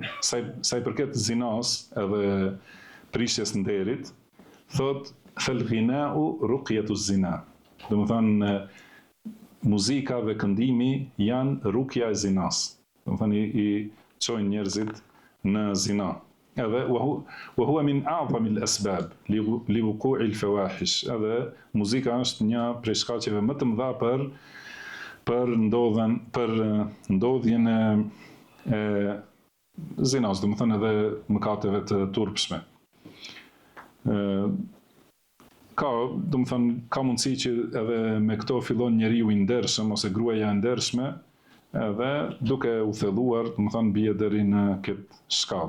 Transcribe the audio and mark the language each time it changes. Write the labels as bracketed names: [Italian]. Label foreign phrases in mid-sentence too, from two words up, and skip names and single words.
[Albanian] Sa i përket zinas edhe prishjes nderit, thot [Arabic] فالغناء رقية الزنا. [Albanian] Do të thënë muzika dhe këndimi janë rukja e zinas. Do të thënë i çojnë njerëzit në zina. [Arabic] Edhe وهو من أعظم الأسباب لوقوع الفواحش. [Albanian] Edhe muzika është një prej shkaqeve më të mëdha për ndodhjen e zinas, do të thënë edhe mëkateve të turpshme. Ka mundësi që edhe me këto fillon njeriu i ndershëm ose gruaja e ndershme, edhe duke u thelluar, do të thënë bie deri në këtë shkallë.